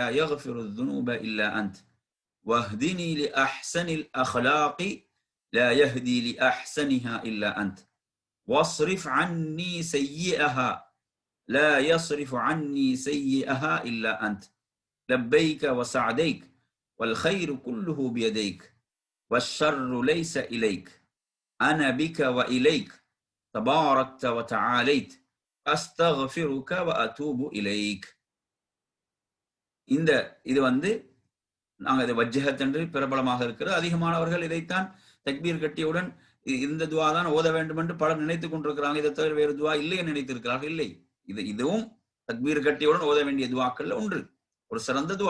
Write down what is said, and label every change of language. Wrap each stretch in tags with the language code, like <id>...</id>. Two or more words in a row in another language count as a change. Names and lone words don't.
<ar>يغفر الذنوب إلا أنت واهدني لأحسن الأخلاق لا يهدي لأحسنها إلا أنت واصرف عني سيئها لا يصرف عني سيئها إلا أنت لبيك وسعديك والخير كله بيديك والشر ليس إليك أنا بك وإليك تباركت وتعاليت أستغفرك وأتوب إليك.</ar> <ta>இது நாங்கள் இதை வஜ்ஜஹத் என்று பிரபலமாக இருக்கிறது. அதிகமானவர்கள் இதைத்தான் தக்பீர் கட்டியவுடன் இந்த துவா தான் ஓத வேண்டும் என்று பலர் நினைத்துக் கொண்டிருக்கிறாங்க. இதை தவிர வேறு துவா இல்லை என்று நினைத்திருக்கிறார்கள். இல்லை, இதுவும் தக்பீர் கட்டியவுடன் ஓத வேண்டிய துவாக்கள் ஒன்று, ஒரு சிறந்த துவா.</ta>